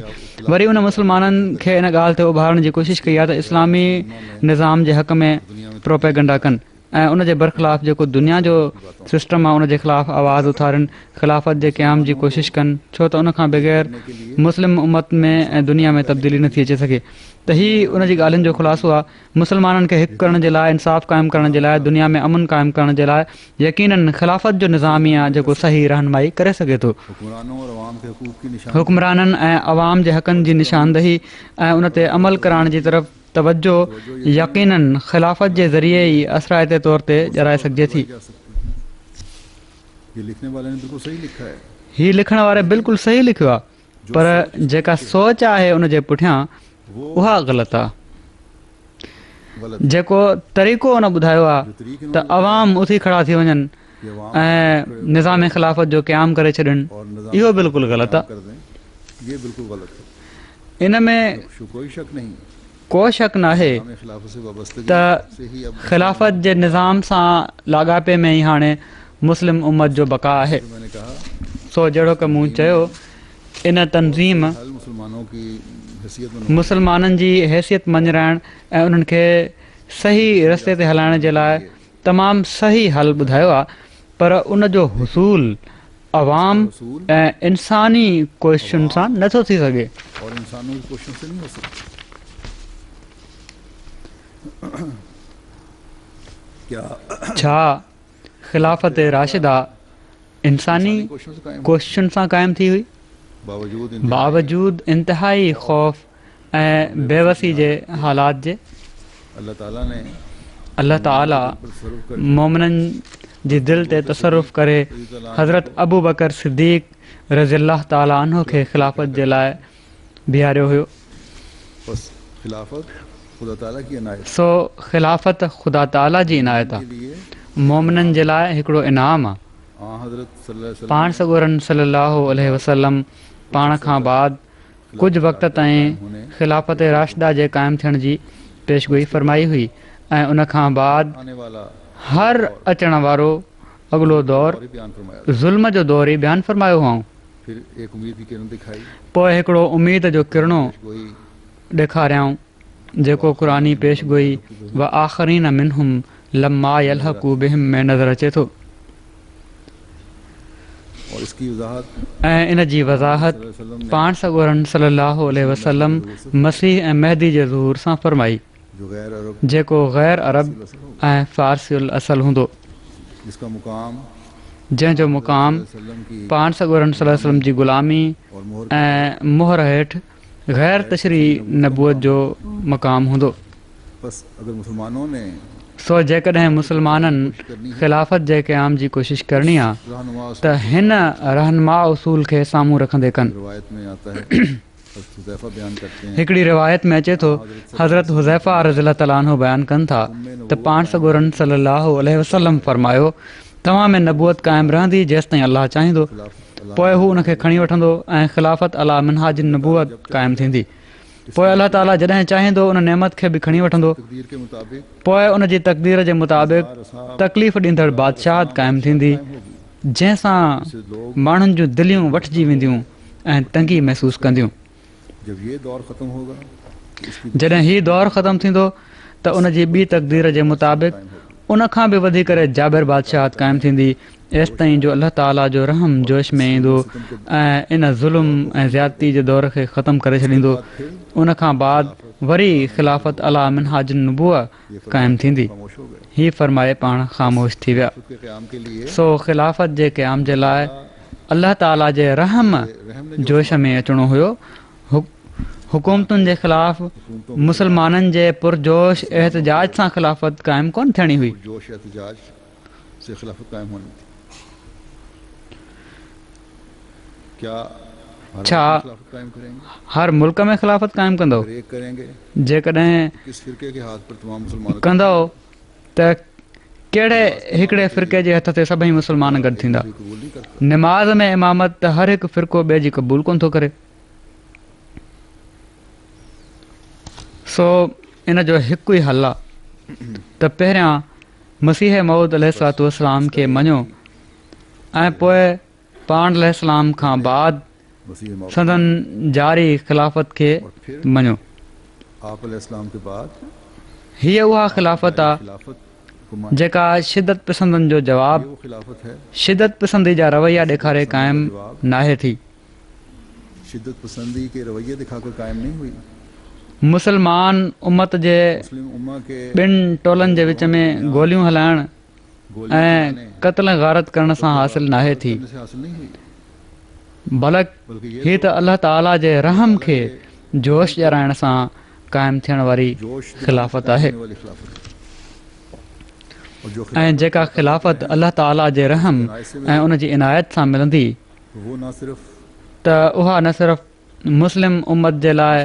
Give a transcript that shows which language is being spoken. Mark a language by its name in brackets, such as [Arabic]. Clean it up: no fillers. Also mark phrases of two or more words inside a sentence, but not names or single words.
[Sindhi] वरी उन मुस्लमाननि खे इन ॻाल्हि ते उभारण जी कोशिशि कई आहे त इस्लामी निज़ाम जे हक़ में प्रोपेगंडा कनि ऐं उन जे बरख़िलाफ़ जेको दुनिया जो सिस्टम आहे उन जे ख़िलाफ़ु आवाज़ उथारनि, ख़िलाफ़त जे क़याम जी कोशिशि कनि, छो त उन खां बग़ैर मुस्लिम उम्मत में ऐं दुनिया में तब्दीली नथी अचे सघे। त हीउ उन जी ॻाल्हियुनि जो ख़ुलासो आहे। मुस्लमाननि खे हिकु करण जे लाइ, इंसाफ़ क़ाइमु करण जे लाइ, दुनिया में अमन क़ाइमु करण जे लाइ यकीनन ख़िलाफ़त जो निज़ाम ई आहे जेको सही रहनुमाई करे सघे थो। [Urdu] حکمرانوں اور عوام کے حقوق کی نشان [Sindhi] हुक्मराननि ऐं अवाम जे हक़नि जी निशानदही ऐं उन ते अमल कराइण जी तरफ़ तवजो यकीनन ख़िलाफ़त जे ज़रिए ई असराइते तौर ते ॼाराए सघिजे थी। [Urdu] جا سکتی ہے. یہ لکھنے والے نے بالکل صحیح لکھا ہے [Sindhi] हीउ लिखण वारे बिल्कुलु सही लिखियो आहे, पर जेका सोच आहे उन जे पुठियां उहा ग़लति आहे। [Urdu] गलत [Sindhi] जेको तरीक़ो उन ॿुधायो आहे त अवाम उथी खड़ा थी वञनि [Urdu] یہ عوام [Sindhi] ऐं निज़ाम ख़िलाफ़त जो क़याम करे छॾनि, [Urdu] اور نظام [Sindhi] इहो बिल्कुलु ग़लति आहे। [Urdu] کر دیں، یہ بالکل غلط ہے. [Sindhi] इन में [Urdu] کوئی شک نہیں [Sindhi] को शक नाहे [Urdu] ہمیں خلافت سے وابستگی [Sindhi] त [Urdu] سے ہی اب [Sindhi] ख़िलाफ़त जे निज़ाम सां लाॻापे में ई हाणे मुस्लिम उम्मत जो बका आहे। [Urdu] جو میں نے کہا [Sindhi] सो जहिड़ो की मूं चयो, इन तनज़ीम [Urdu] حل مسلمانوں کی حیثیت میں [Sindhi] मुसलमाननि जी हैसियत मञराइण ऐं उन्हनि खे सही रस्ते ते हलाइण जे लाइ तमामु सही हल ॿुधायो आहे, पर उन जो हुसूल अवाम ऐं इंसानी कोशिशुनि सां नथो थी सघे। [Urdu] اور انسانوں کی کوششوں سے نہیں ہو سکتی. क्या [Sindhi] छा ख़िलाफ़त राशिदा इंसानी [Urdu] کوششوں سے قائم [Sindhi] कोशिशुनि सां क़ाइमु थी हुई, बावजूद इंतिहाई ख़ौफ़ ऐं बेवसी जे हालात जे? [Urdu] اللہ تعالیٰ نے اللہ تعالیٰ تصرف کر [Sindhi] मोमिननि जी दिलि ते तसर्रुफ़ करे हज़रत अबू बकर सिद्दीक़ [Arabic] رضی اللہ تعالیٰ عنہ [Sindhi] खे ख़िलाफ़त जे लाइ बीहारियो हुयो। [Urdu] بس خلافت خدا تعالیٰ کی عنایت [Sindhi] सो ख़िलाफ़त ख़ुदा ताला जी इनायत [Urdu] के [Sindhi] आहे, [Urdu] लिए [Sindhi] मोमिननि जे लाइ हिकिड़ो इनाम आहे। [Urdu] हज़रत [Arabic] صلی اللہ علیہ [Sindhi] पाण सॻोरन [Arabic] صلی اللہ علیہ وسلم [Sindhi] पाण खां बाद कुझु वक़्त ताईं ख़िलाफ़त राशिदा जे क़ाइमु थियण जी पेशगोई फरमाई हुई ऐं उन खां बाद [Urdu] آنے والا [Sindhi] हर अचण वारो अॻिलो दौर [Urdu] اور بیان فرمایا. [Sindhi] ज़ुल्म जो दौर ई बयानु फरमायो हुओ। [Urdu] پھر ایک امید کی کرن دکھائی, [Sindhi] पोइ हिकिड़ो उमीद जो किरणो [Urdu] कोई [Sindhi] ॾेखारियऊं जेको क़ुरानी पेशगोई [Arabic] و آخرين منهم لما يلحقوا بهم [Sindhi] में नज़र अचे थो। [Urdu] اور اس کی وضاحت [Sindhi] ऐं इन जी वज़ाहत पाण सॻोरन [Arabic] صلی اللہ علیہ وسلم [Sindhi] मसीह ऐं महदी जे ज़हूर सां फरमाई, [Urdu] جو غیر عرب [Sindhi] जेको ग़ैर अरब ऐं फ़ारसियुल असल हूंदो, [Urdu] جس کا مقام [Sindhi] जंहिंजो मुक़ाम [Urdu] وسلم کی [Sindhi] पाण सॻोरन [Arabic] صلی اللہ علیہ وسلم [Sindhi] जी ग़ुलामी [Urdu] اور مہر [Sindhi] ऐं मोहर हेठि ग़ैर तशरी नबूअत जो मक़ाम हूंदो। [Urdu] بس اگر مسلمانوں نے [Sindhi] सो जेकॾहिं मुसलमाननि ख़िलाफ़त जे क़याम जी कोशिशि करणी आहे [Urdu] रहनुमा [Sindhi] त हिन रहनुमा उसूल खे साम्हूं रखंदे कनि। [Urdu] روایت میں آتا ہے حذیفہ بیان کرتے ہیں [Sindhi] हिकिड़ी रिवायत में अचे थो, हज़रत हुज़ैफ़ा [Arabic] رضی اللہ تعالیٰ عنہ [Sindhi] बयानु कनि था त पाण सॻोरन [Arabic] صلی اللہ علیہ وسلم [Sindhi] फरमायो, तव्हां में नबूअत क़ाइमु रहंदी जेसिताईं अलाह चाहींदो, पोइ हू उनखे खणी वठंदो ऐं ख़िलाफ़त [Arabic] على منهاج النبوة [Sindhi] क़ाइमु थींदी। पोइ अलाह ताला जॾहिं चाहींदो उन नेमत खे बि खणी वठंदो, [Urdu] تقدیر کے مطابق [Sindhi] पोइ उन जी तक़दीर जे मुताबिक़ तकलीफ़ ॾींदड़ बादशाहत क़ाइमु थींदी, जंहिंसां माण्हुनि जूं दिलियूं वठिजी वेंदियूं ऐं तंगी महसूसु कंदियूं। [Urdu] جب یہ دور ختم ہوگا [Sindhi] जॾहिं हीउ दौरु ख़तमु थींदो त उन जी ॿी तक़दीर जे मुताबिक़ उन खां बि वधी करे जाबिर बादशाहत क़ाइमु थींदी, एसि ताईं जो अलाह ताला जो रहम जोश में ईंदो ऐं इन ज़ुल्म ऐं ज़्यादती जे दौर खे ख़तमु करे छॾींदो। उन खां बाद वरी ख़िलाफ़त [Arabic] على منهاج النبوة [Sindhi] क़ाइमु थींदी। [Urdu] خاموش ہو گئے. [Sindhi] हीउ फरमाए पाण ख़ामोश थी विया। [Urdu] خود کے قیام کے لیے [Sindhi] सो ख़िलाफ़त जे क़याम जे लाइ अलाह ताला जे रहम जोश में अचिणो हुयो। हुकूमतुनि जे ख़िलाफ़ मुसलमाननि जे पुरजोश एहतजाज सां ख़िलाफ़त क़ाइमु कोन थियणी हुई। [Urdu] جوش احتجاج سے خلافت قائم ہونی تھی۔ کیا ہر [Sindhi] छा [Urdu] ملک میں خلافت قائم کریں گے? [Sindhi] हर मुल्क में ख़िलाफ़त क़ाइमु कंदो? [Urdu] اگر ایک کریں گے [Sindhi] जेकॾहिं [Urdu] کس فرقے کے ہاتھ پر تمام مسلمان [Sindhi] कंदो त कहिड़े हिकिड़े फ़िरके जे हथ ते सभई मुसलमान गॾु थींदा। [Urdu] قبول نہیں کرتا. [Sindhi] निमाज़ में इमामत त हर हिकु फ़िरको ॿिए जी क़बूल कोन थो करे। सो इन जो हिकु ई हल आहे त पहिरियां मसीह मऊद [Arabic] عليه الصلاة والسلام [Sindhi] खे मञो ऐं पोइ पाण अलैहिस्सलाम खां बाद [Urdu] مسیح موت [Sindhi] संदन जारी ख़िलाफ़त खे [Urdu] اور پھر [Sindhi] मञो। [Urdu] آپ علیہ السلام کے بعد [Sindhi] हीअ उहा ख़िलाफ़त आहे [Urdu] خلافت کو مان [Sindhi] जेका शिदत पसंदनि जो [Urdu] ये [Sindhi] जवाबु [Urdu] وہ خلافت ہے [Sindhi] शिदत पसंदी जा रवैया ॾेखारे क़ाइमु नाहे थी। [Urdu] شدت پسندی کے رویے دکھا کر قائم نہیں ہوئی. [Sindhi] मुसलमान उम्मत जे [Urdu] مسلم امہ کے [Sindhi] ॿिनि टोलनि जे विच में गोलियूं हलाइण [Urdu] गोलियां [Sindhi] ऐं [Urdu] चलाने [Sindhi] क़त्ल गारत करण सां हासिल नाहे थी, [Urdu] کرنے سے حاصل نہیں ہوئی, बल्कि [Sindhi] बल्कि हीअ त अलाह ताला जे रहम खे जोश ॼाणाइण सां क़ाइमु थियण वारी [Urdu] जोश [Sindhi] ख़िलाफ़त आहे। [Urdu] والی خلافت ہے۔ اور جو [Sindhi] ऐं जेका ख़िलाफ़त अलाह ताला जे रहम ऐं उन जी इनायत सां मिलंदी [Urdu] وہ نہ صرف [Sindhi] त उहा न सिर्फ़ मुस्लिम उम्मत जे लाइ